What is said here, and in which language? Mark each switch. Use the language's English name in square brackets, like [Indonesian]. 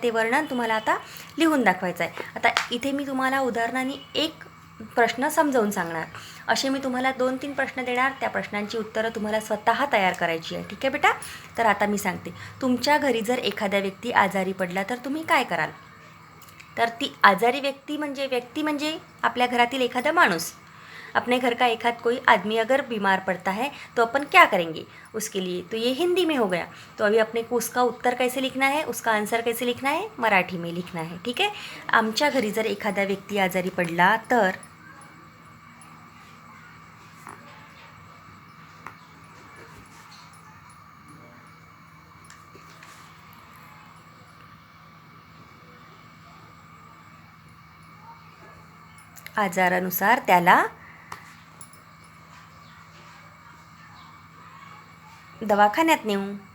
[Marathi] ते वर्णन तुम्हाला आता लिहून दाखवायचं आहे. आता इथे मी तुम्हाला उदाहरणाने एक प्रश्न समजावून सांगणार. असे मी तुम्हाला 2-3 प्रश्न देणार. त्या प्रश्नांची उत्तरं तुम्हाला स्वतः तयार करायची आहे. ठीक आहे बेटा? तर आता मी सांगते. तुमच्या घरी जर एखादा व्यक्ती आजारी पडला तर तुम्ही काय कराल? तर ती आजारी व्यक्ती म्हणजे आपल्या घरातील एखादा माणूस. [Hindi] अपने घर का कोई आदमी अगर बीमार पड़ता है तो अपन क्या करेंगे उसके लिए? तो ये हिंदी में हो गया. तो अभी अपने को उसका उत्तर कैसे लिखना है, उसका आंसर कैसे लिखना है? मराठी में लिखना है. ठीक है? [Marathi] आमच्या घरी जर एखादा व्यक्ती आजारी पडला तर आजारानुसार त्याला दवाखान्यात नेऊ.